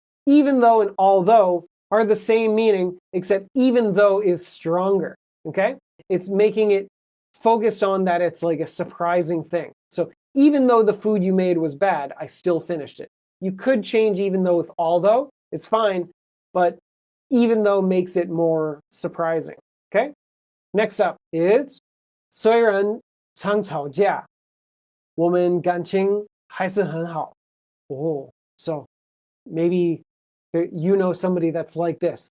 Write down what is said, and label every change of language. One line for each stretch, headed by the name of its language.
English: Even though and although are the same meaning, except even though is stronger, okay? It's making it focused on that it's like a surprising thing. So even though the food you made was bad, I still finished it. You could change even though with although, it's fine, but even though makes it more surprising, okay? Next up is
Chinese: 虽然常吵架，我们感情还是很好。
English: Oh, so maybe you know somebody that's like this.